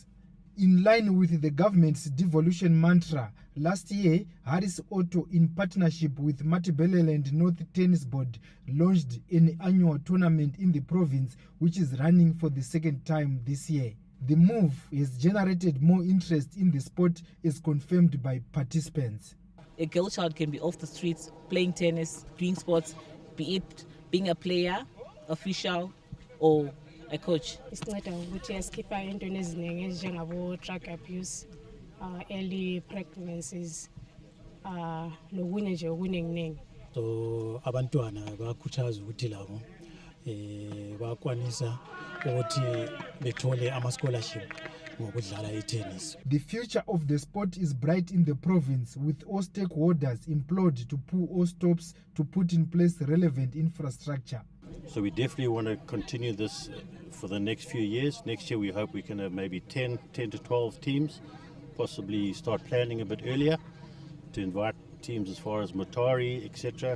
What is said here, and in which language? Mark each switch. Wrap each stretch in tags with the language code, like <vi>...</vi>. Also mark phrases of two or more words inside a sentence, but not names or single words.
<en>In line with the government's devolution mantra, last year, Harris Auto, in partnership with Matabeleland North Tennis Board, launched an annual tournament in the province, which is running for the second time this year. The move has generated more interest in the sport, as confirmed by participants. A girl child can be off the streets playing tennis, doing sports, be it being a player, official, or a coach.</en> <nd>Isinceda ukuthi yaskipha into eziningi ezinjengabo</nd> <en>drug abuse, early pregnancies,</en> <nd>nokunye nje okuningi. So abantwana bayakhuthaza ukuthi labo bakwanisa ukuthi bethole ama scholarship.</nd> <en>The future of the sport is bright in the province, with all stakeholders implored to pull all stops to put in place relevant infrastructure. So we definitely want to continue this for the next few years. Next year we hope we can have maybe 10 to 12 teams, possibly start planning a bit earlier to invite teams as far as Motari, etc.</en>